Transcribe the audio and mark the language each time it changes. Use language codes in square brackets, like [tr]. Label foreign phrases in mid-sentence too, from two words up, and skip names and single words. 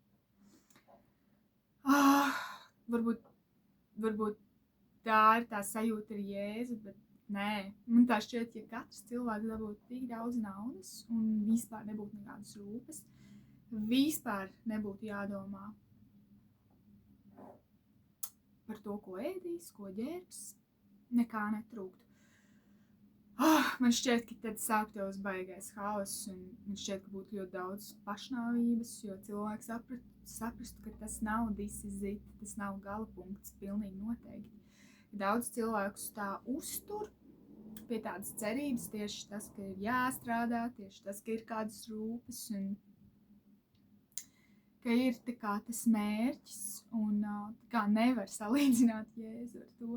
[lv] Varbūt tā ir tā sajūta ar Jēzu, bet nē, man tā šķiet, ja katrs cilvēks dabūtu tik daudz naudas un vispār nebūtu nekādas rūpes, vispār nebūtu jādomā par to, ko ēdīs, ko ģērbs, nekā netrūktu. Man šķiet, ka tad sāktos baigais haoss, un man šķiet, ka būtu ļoti daudz pašnāvības, jo cilvēks saprastu, ka tas nav [en] this is it, [lv] tas nav gala punkts, pilnīgi noteikti. Daudz cilvēkus tā uztur pie tādas cerības, tieši tas, ka ir jāstrādā, tieši tas, ka ir kādas rūpes, un ka ir tā kā tas mērķis, un tā kā nevar salīdzināt Jēzu ar to.